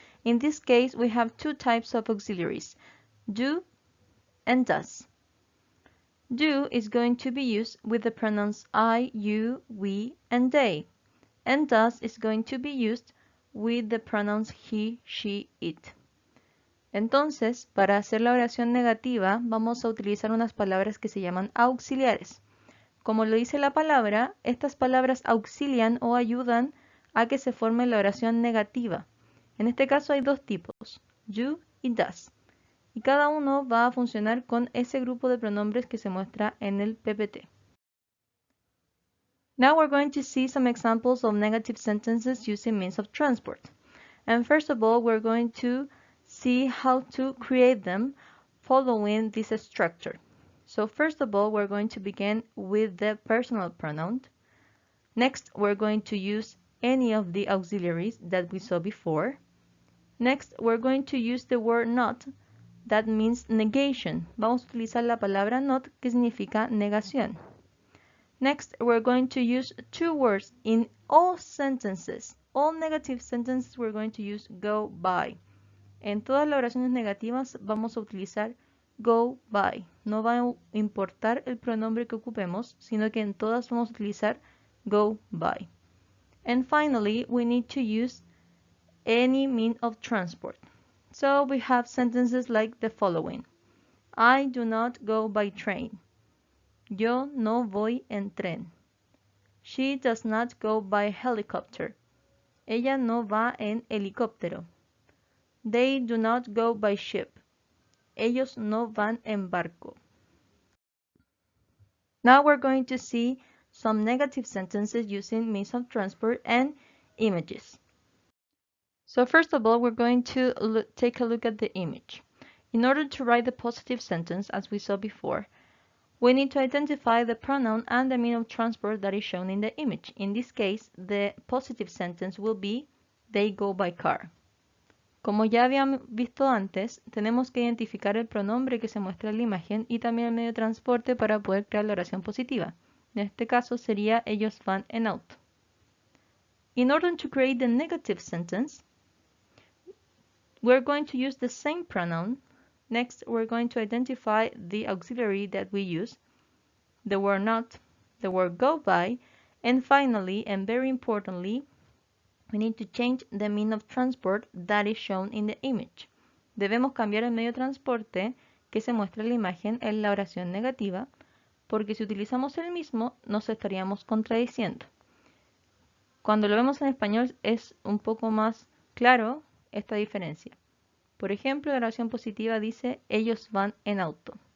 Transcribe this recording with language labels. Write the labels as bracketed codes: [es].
[en] In this case, we have two types of auxiliaries, do and does. Do is going to be used with the pronouns I, you, we, and they, and does is going to be used with the pronouns he, she, it. [es] Entonces, para hacer la oración negativa, vamos a utilizar unas palabras que se llaman auxiliares. Como lo dice la palabra, estas palabras auxilian o ayudan a que se forme la oración negativa. En este caso hay dos tipos, you y does. Y cada uno va a funcionar con ese grupo de pronombres que se muestra en el PPT. [en] Now we're going to see some examples of negative sentences using means of transport. And first of all, we're going to see how to create them following this structure. So first of all, we're going to begin with the personal pronoun. Next, we're going to use any of the auxiliaries that we saw before. Next, we're going to use the word not, that means negation. [es] Vamos a utilizar la palabra not, que significa negación. [en] Next, we're going to use two words in all sentences. All negative sentences we're going to use go by. [es] En todas las oraciones negativas vamos a utilizar go by. No va a importar el pronombre que ocupemos, sino que en todas vamos a utilizar go by. [en] And finally, we need to use any mean of transport. So we have sentences like the following. I do not go by train. [es] Yo no voy en tren. [en] She does not go by helicopter. [es] Ella no va en helicóptero. [en] They do not go by ship. [es] Ellos no van en barco. [en] Now we're going to see some negative sentences using means of transport and images. So first of all, we're going to take a look at the image. In order to write the positive sentence, as we saw before, we need to identify the pronoun and the mean of transport that is shown in the image. In this case, the positive sentence will be, they go by car. [es] Como ya habíamos visto antes, tenemos que identificar el pronombre que se muestra en la imagen y también el medio de transporte para poder crear la oración positiva. En este caso sería, ellos van en auto. [en] In order to create the negative sentence, we're going to use the same pronoun. Next, we're going to identify the auxiliary that we use, the word not, the word go by, and finally, and very importantly, we need to change the mean of transport that is shown in the image. [es] Debemos cambiar el medio de transporte que se muestra en la imagen en la oración negativa, porque si utilizamos el mismo, nos estaríamos contradiciendo. Cuando lo vemos en español es un poco más claro esta diferencia. Por ejemplo, la oración positiva dice, ellos van en auto.